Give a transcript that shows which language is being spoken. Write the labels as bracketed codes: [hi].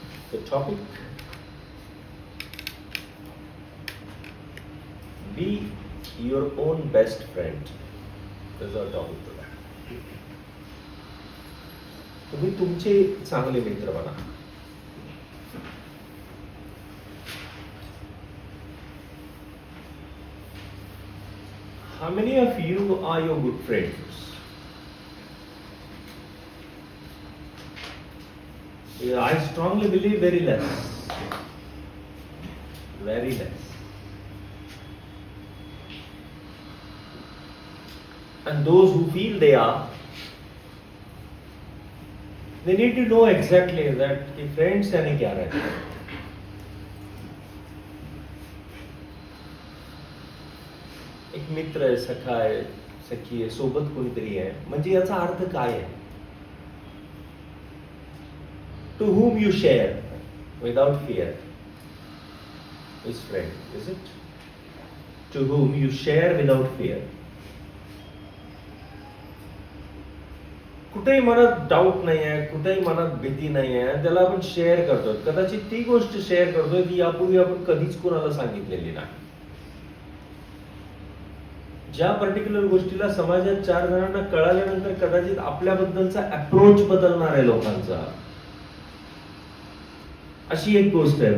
[en] The topic, be your own best friend. This is our topic today. [mr] तुम्ही तुमचे चांगले मित्र बना. [en] How many of you are your good friends? Yeah, I strongly believe very less. Very less. And those who feel they are, they need to know exactly that [hi] कि friends यानी क्या रहता है. [mr] एक मित्र आहे, सखा आहे, सखी आहे, सोबत कोणीतरी आहे, म्हणजे याचा अर्थ काय आहे? [en] To whom you share without fear is friend, is it? To whom you share without fear. [mr] कुठेही मनात डाऊट नाही आहे, कुठेही मनात भीती नाही आहे, त्याला आपण शेअर करतोय. कदाचित ती गोष्ट शेअर करतोय की यापूर्वी आपण कधीच कोणाला सांगितलेली नाही. ज्या पर्टिक्युलर गोष्टीला समाजात 4 जणांना कळाल्यानंतर कदाचित आपल्याबद्दलचा अप्रोच बदलणार आहे लोकांचा, अशी एक गोष्ट आहे.